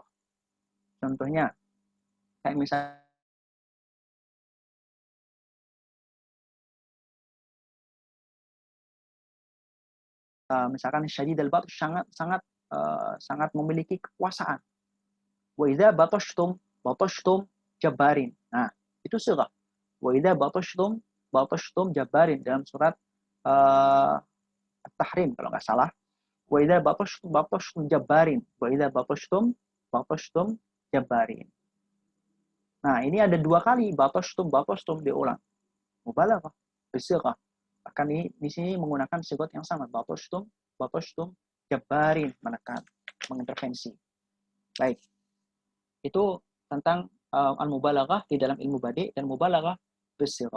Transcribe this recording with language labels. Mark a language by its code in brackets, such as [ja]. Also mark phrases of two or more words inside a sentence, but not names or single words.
[id] Contohnya kayak misalnya misalkan [ar] شديد البطش [id] sangat memiliki kekuasaan. [ar] وإذا بطشتم جبارين. [id] Nah, itu sighah. [ar] وإذا بطشتم جبارين [id] dalam surat At-Tahrim kalau nggak salah. [ar] وإذا بطشتم جبارين. وإذا بطشتم جبارين. [id] Nah, ini ada 2 kali batashtum diulang. [ar] مبالغة بصيغة. [id] Bahkan di sini menggunakan sigat yang sama. [ar] بطشتم جبارين, [id] menekan, mengintervensi. Baik. Itu tentang al-mubalaghah di dalam ilmu badi dan [ar] مبالغة بصيغة.